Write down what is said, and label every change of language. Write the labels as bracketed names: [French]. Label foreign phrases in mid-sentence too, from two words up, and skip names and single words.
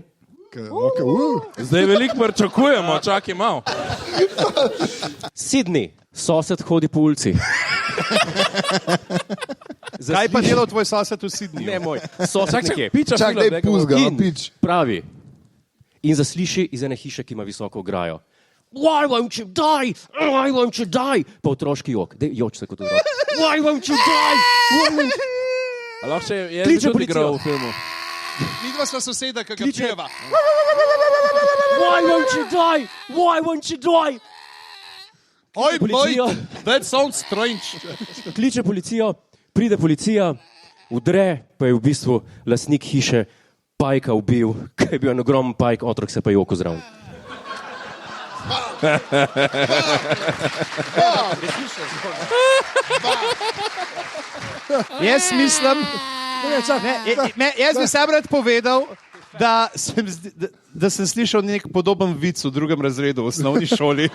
[Slovenian] Zdaj veliko pričakujemo, čakaj malo. Sydney, sosed hodi po ulici. Kaj pa delal tvoj sosed v Sydneyju? Ne moj, sosed nekje. Piča Čak, film, daj puzga, In pič. pravi. In zasliši iz ene hiše, ki ima visoko ograjo. [English] Why won't you die? Why won't you die? [Slovenian] Pa otroški jok. Dej, joč se kot otrok. [English] Why won't you die? [Slovenian] A lahko še je Kliče tudi policijo. igral v filmu. Midva sva soseda, ki ga Kliče- pjeva. [English] Why won't you die? Why won't you die? [Slovenian] Oj, Policija. [English] that sounds strange. [Slovenian] Kliče policijo, pride policija, udre, pa je v bistvu lastnik hiše pajka ubil, ker je bil en ogromen pajk, otrok se pa je joko zraven. Jaz mislim, jaz bi sam rad povedal, da sem slišal nek podoben vic v drugem razredu v osnovni šoli.